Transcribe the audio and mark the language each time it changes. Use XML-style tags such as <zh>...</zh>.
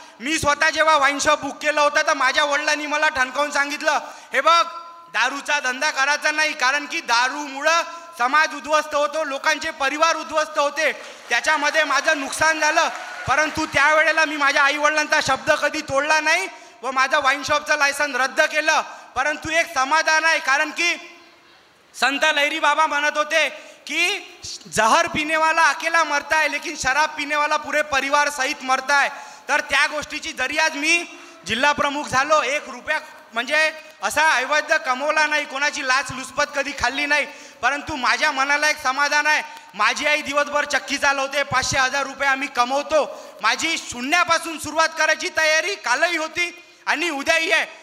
<mr>मी स्वतः जेव्हा wine shop book केलं होतं तर माझ्या वडिलांनी मला ठणकावून सांगितलं, हे बघ दारूचा धंदा करायचा नाही, कारण की दारूमुळं समाज उद्ध्वस्त होतो, लोकांचे परिवार उद्ध्वस्त होते, त्याच्यामध्ये माझं नुकसान झालं. परंतु त्यावेळेला मी माझ्या आईवडिलांचा शब्द कधी तोडला नाही व माझं वाईन शॉपचं लायसन रद्द केलं. परंतु एक समाधान आहे, कारण की संत लहरी बाबा म्हणत होते कि</mr> <hi>जहर पीने वाला अकेला मरता है लेकिन शराब पीने वाला पूरे परिवार सहित मरता है.</hi> <mr>तर त्या गोष्टीची जरी आज मी जिल्हा प्रमुख झालो, 1 रुपया म्हणजे असा अवैध कमवला नाही, कोणाची लाचलुचपत कधी खाल्ली नाही, परंतु माझ्या मनाला एक समाधान आहे. माझी आई दिवसभर चक्की चालवते, 500-1000 रुपये आम्ही कमवतो. माझी शून्यापासून सुरुवात करायची तयारी कालही होती आणि उद्याही आहे.</mr>